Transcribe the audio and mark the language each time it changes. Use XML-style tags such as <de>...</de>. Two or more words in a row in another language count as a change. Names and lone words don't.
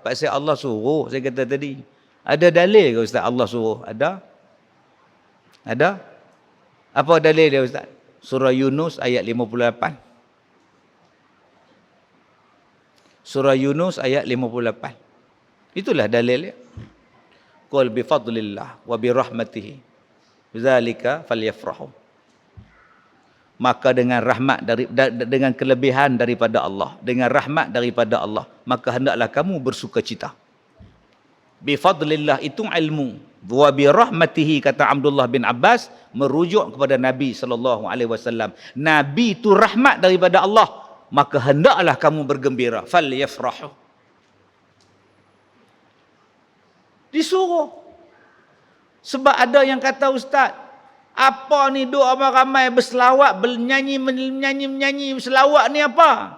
<ms>Pasal Allah suruh, saya kata tadi. Ada dalil ke, Ustaz, Allah suruh? Ada? Ada? Apa dalil dia, Ustaz? Surah Yunus ayat 58. Surah Yunus ayat 58. Itulah dalil dia.</ms> <ar>قل بفضل الله وبرحمته فبذلك فليفرحوا.</ar> <ms>Maka dengan rahmat dengan kelebihan daripada Allah, dengan rahmat daripada Allah, maka hendaklah kamu bersukacita.</ms> <ar>بفضل الله</ar> <ms>itu ilmu,</ms> <ar>وبرحمته</ar> <ms>kata Abdullah bin Abbas merujuk kepada Nabi SAW. Nabi itu rahmat daripada Allah, maka hendaklah kamu bergembira. Falyafrahu. Disuruh. Sebab ada yang kata, Ustaz, apa ni doa ramai berselawat, menyanyi selawat ni apa?</ms>